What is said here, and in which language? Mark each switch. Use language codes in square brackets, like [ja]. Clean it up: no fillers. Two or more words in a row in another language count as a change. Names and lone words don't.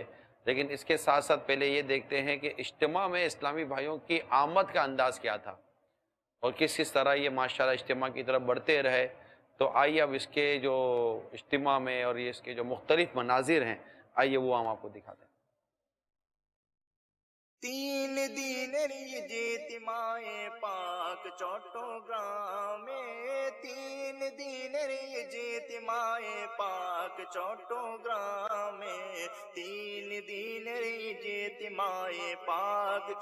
[ur] لیکن اس کے ساتھ ساتھ پہلے یہ دیکھتے ہیں کہ اجتماع میں اسلامی بھائیوں کی آمد کا انداز کیا تھا اور کس طرح یہ ماشاءاللہ اجتماع کی طرف بڑھتے رہے. تو آئیے اب اس کے جو اجتماع میں اور یہ اس کے جو مختلف مناظر ہیں آئیے وہ ہم آپ کو دکھاتے ہیں. [bn] তিন দিনের ইজতিমায়ে পাক চট্টগ্রামে, তিন দিনের ইজতিমায়ে পাক চট্টগ্রামে, তিন দিনের ইজতিমায়ে পাক